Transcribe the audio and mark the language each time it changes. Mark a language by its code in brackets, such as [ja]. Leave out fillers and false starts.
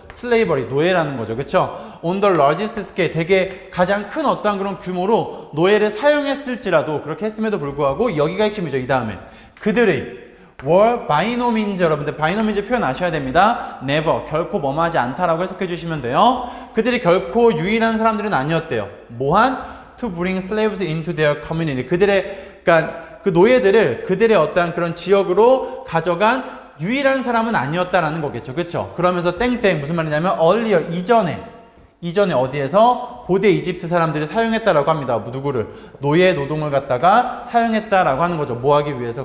[ko] 슬레이버리, 노예라는 거죠. 그쵸? On the largest scale, 되게 가장 큰 어떠한 그런 규모로 노예를 사용했을지라도, 그렇게 했음에도 불구하고, 여기가 핵심이죠. 이 다음에. 그들의 were by no means, 여러분들 by no means 표현 아셔야 됩니다. never, 결코 뭐뭐하지 않다라고 해석해 주시면 돼요. 그들이 결코 유일한 사람들은 아니었대요. 뭐한? [en] To bring slaves into their community. [ko] 그러니까 그 노예들을 그들의 어떠한 그런 지역으로 가져간 유일한 사람은 아니었다라는 거겠죠. 그렇죠? 그러면서 땡땡 무슨 말이냐면 earlier, 이전에 어디에서 고대 이집트 사람들이 사용했다라고 합니다. 누구를? 노예 노동을 갖다가 사용했다라고 하는 거죠. 뭐 하기 위해서?